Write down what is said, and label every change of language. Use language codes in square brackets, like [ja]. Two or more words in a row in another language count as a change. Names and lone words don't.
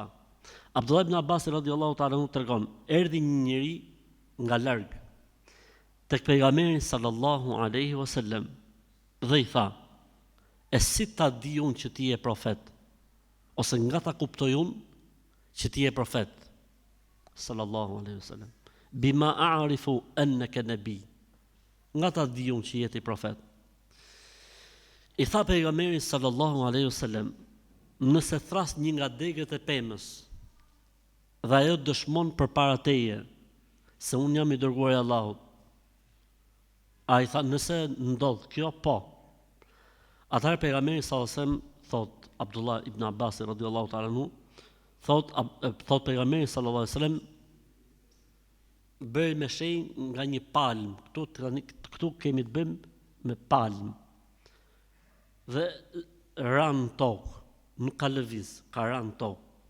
[sq] Abdullah ibn Abbasi [ar] رضي الله تعالى عنه [sq] tregon, erdhi një njeri nga larg tek pejgamberi [ar] صلى الله عليه وسلم [sq] dhe i tha, e si ta di unë që ti je profet? Ose nga ta kuptoj unë që ti je profet? [ar] صلى الله عليه وسلم. بما أعرف أنك نبي. [sq] Nga ta di unë që je ti profet? I tha pejgamberi [ar] صلى الله عليه وسلم, [sq] nëse thras një nga degët e pemës dhe ajo dëshmon përpara teje se unë jam i dërguari i Allahut. Ai tha, nëse ndodh kjo, po. Atëherë pejgamberi [ar] صلى الله عليه وسلم [sq] thot, [ar] عبد الله بن عباس رضي الله تعالى عنه, [sq] thot pejgamberi [ar] صلى الله عليه وسلم, [sq] bëj me shenjë nga një palm. Këtu kemi të bëjmë me palm. Dhe ran tokë, nuk ka lëviz, ka ran tokë.